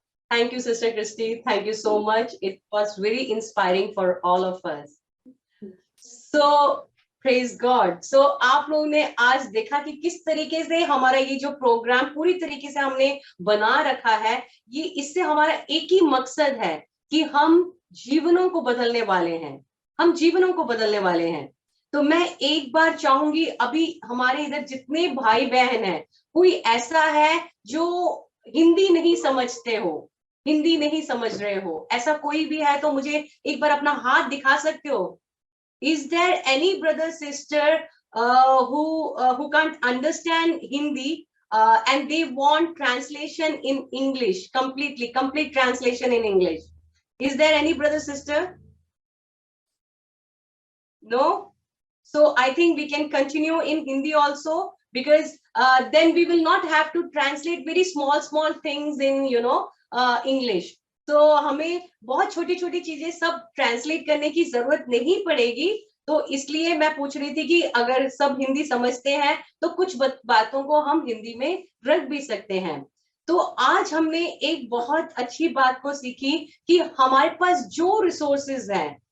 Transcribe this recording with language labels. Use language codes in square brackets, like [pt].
[en] Thank you, Sister Christy. Thank you so much. It was very inspiring for all of us. So, praise God. [hi] So, आप लोगों ने आज देखा कि किस तरीके से हमारा ये जो प्रोग्राम पूरी तरीके से हमने बना रखा है। ये इससे हमारा एक ही मकसद है कि हम जीवनों को बदलने वाले हैं, हम जीवनों को बदलने वाले हैं। तो मैं एक बार चाहूंगी, अभी हमारे इधर जितने भाई बहन हैं, कोई ऐसा है जो हिंदी नहीं समझते हो, हिंदी नहीं समझ रहे हो, ऐसा कोई भी है तो मुझे एक बार अपना हाथ दिखा सकते हो? [en] Is there any brother sister who can't understand Hindi and they want translation in English, complete translation in English? Is there any brother sister? No? So I think we can continue in Hindi also, because then we will not have to translate very small things in English. [hi] तो हमें बहुत छोटी छोटी चीजें सब translate करने की जरूरत नहीं पड़ेगी। तो इसलिए मैं पूछ रही थी कि अगर सब हिंदी समझते हैं तो कुछ बातों को हम हिंदी में रख भी सकते हैं। तो आज हमने एक बहुत अच्छी बात को सीखी कि हमारे पास जो रिसोर्सेज हैं,